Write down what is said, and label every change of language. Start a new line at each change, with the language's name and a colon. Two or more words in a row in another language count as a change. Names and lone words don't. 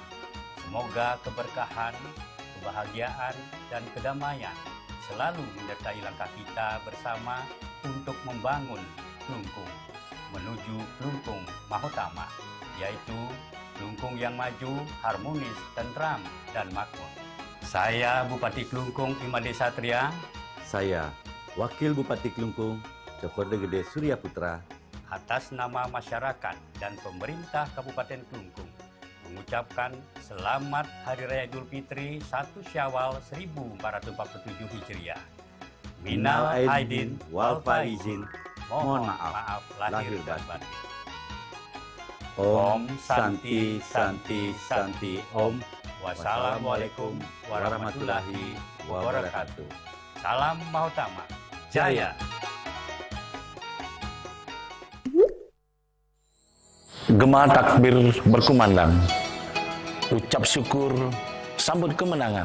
Indonesian: Semoga keberkahan, kebahagiaan, dan kedamaian selalu menyertai langkah kita bersama untuk membangun Klungkung menuju Klungkung Mahotama, yaitu Klungkung yang maju, harmonis, tentram, dan makmur. Saya Bupati Klungkung Imade Satria. Saya Wakil Bupati Klungkung Cokorda Gede Surya Putra. Atas nama masyarakat dan pemerintah Kabupaten Klungkung mengucapkan Selamat Hari Raya Idul Fitri 1 Syawal 1447 Hijriah.
Arabic: من العائدين والفائزين.
Indonesian: Mohon maaf lahir dan batin.
Sanskrit: Om Santi Santi Santi Om.
Arabic: والسلام عليكم ورحمة الله وبركاته.
Indonesian: Salam Mahotama Jaya. Gema takbir berkumandang, ucap syukur, sambut kemenangan.